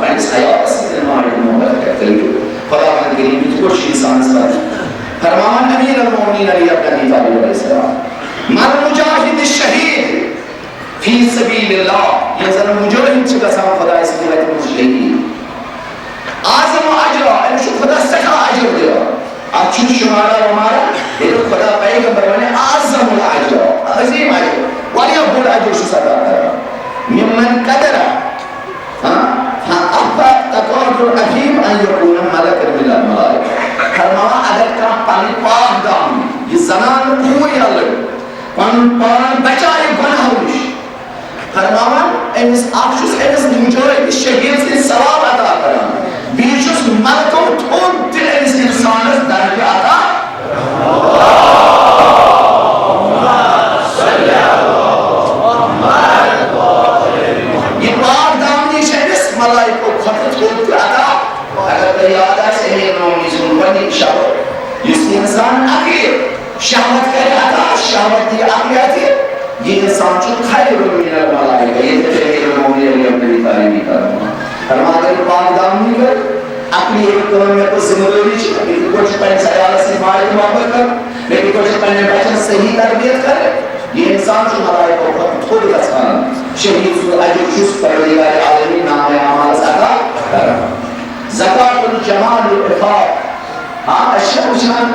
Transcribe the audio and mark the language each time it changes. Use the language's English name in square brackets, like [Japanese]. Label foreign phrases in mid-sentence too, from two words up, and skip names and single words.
[Kashmiri] پنٛنِس عیالَس سۭتۍ ماے محبت کرِ تیٚلہِ خۄدا وَنہِ کٔرِم یِتھ پٲٹھۍ چھُ اِنسانَس پَتہٕ فرماوان أمیٖر المومنیٖن علی ابن ابی طالب [Arabic] علیہ السلام مر مجاہد الشہید فی سبیل اللہ [Kashmiri] ییٚلہِ زَن مُجٲہِد چھِ گژھان خۄداے سٕنٛدِ وَتہِ منٛز شہیٖد اعظم اجرا أمِس چھُ خۄدا سٮ۪ٹھاہ اجر دِوان اتھ چھُنہٕ شُمارا وُمارا ییٚلہِ خۄدا پیغمبر وَنہِ [Arabic] اعظم الاجر [Kashmiri] عظیٖم اجر واریاہ بوٚڑ اجر چھُس عطا کران [Arabic] ممن قدر تقاضُ العظیم ان یکون ملکا من الملائکہ [Kashmiri] فرماوان اگر کانٛہہ پنٕنۍ پاک دامنی یہِ زنان کوٗر یا لٔڑکہٕ پنُن پان بچایہِ گۄنہو نِش فرماوان أمِس اکھ چھُس أمِس مُجٲہِد شہیٖد سٕنٛدۍ ثواب عطا کران بیٚیہِ چھُس ملکو تھوٚد تہِ أمِس اِنسانس درجہِ عطا یہِ پاک دامنی چھِ أمِس ملائکو کھۄتہٕ تھوٚد تہِ عطا اگر تۄہہِ یاد آسہِ امیٖر المومنیٖن سُنٛد گۄڈنیُک شبد یُس اِنسان عقلہِ شہوت کرِ عطا شہوت دِیہِ عقلِیتہِ یہ انسان چھُ [Arabic] خیر من الملائکہ [Kashmiri] ییٚتہِ چھِ امیٖر المومنیٖن علی ابن ابی طالب کران فرمان اگر پاک دامنی کر عقلی ایک کٲم مےٚ کٔر ذمہٕ دٲری چھِ مےٚ کِتھ پٲٹھۍ چھُ پنٛنِس عیالَس سۭتۍ ماے تہٕ محبت کرُن مےٚ کِتھ پٲٹھۍ چھُ پنٛنٮ۪ن بچن صحیح تربیت کرٕنۍ یہِ انسان چھُ ملائکو کھۄتہٕ تھوٚد گژھان شہیٖد سُنٛد اجر چھُس پروردگارِ عالمیٖن نامے اعمالس عطا کران [Arabic] زکات الجمال العفاف [Kashmiri] أسۍ چھِ وٕچھان